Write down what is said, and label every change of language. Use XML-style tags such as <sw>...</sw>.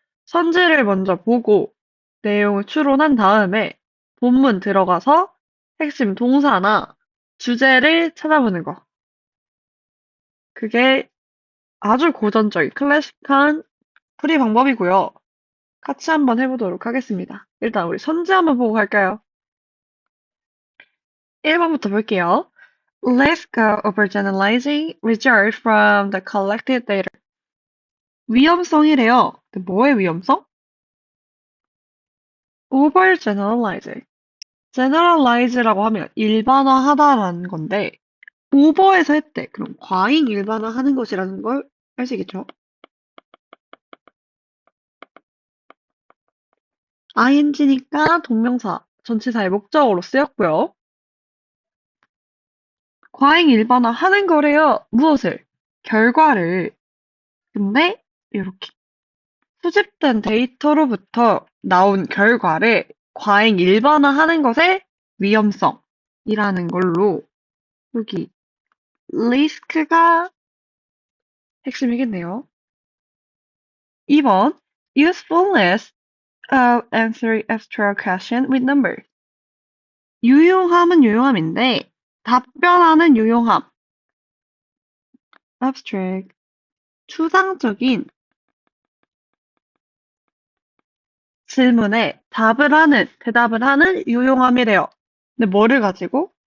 <ko>선지를 먼저 보고 내용을 추론한 다음에 본문 들어가서 핵심 동사나 주제를 찾아보는 거. 그게 아주 고전적인 클래식한 풀이 방법이고요. 같이 한번 해보도록 하겠습니다. 일단 우리 선지 한번 보고 갈까요? 1번부터 볼게요.</ko> <en>Let's go over generalizing results from the collected data.</en> <ko>위험성이래요. 근데 뭐의 위험성?</ko> <en>Over generalizing.</en> <ko>generalize라고 하면 일반화하다라는 건데, over에서 했대. 그럼 과잉 일반화하는 것이라는 걸 아시겠죠? ing니까 동명사, 전치사의 목적어로 쓰였고요. 과잉 일반화하는 거래요. 무엇을? 결과를. 근데 이렇게 수집된 데이터로부터 나온 결과를 과잉 일반화하는 것의 위험성이라는 걸로 여기 리스크가 핵심이겠네요.</ko> <en>2번 usefulness of answering abstract question with numbers.</en> <ko>유용함은 유용함인데 답변하는 유용함 abstract 추상적인 질문에 대답을 하는 유용함이래요. 근데 뭐를 가지고?</ko>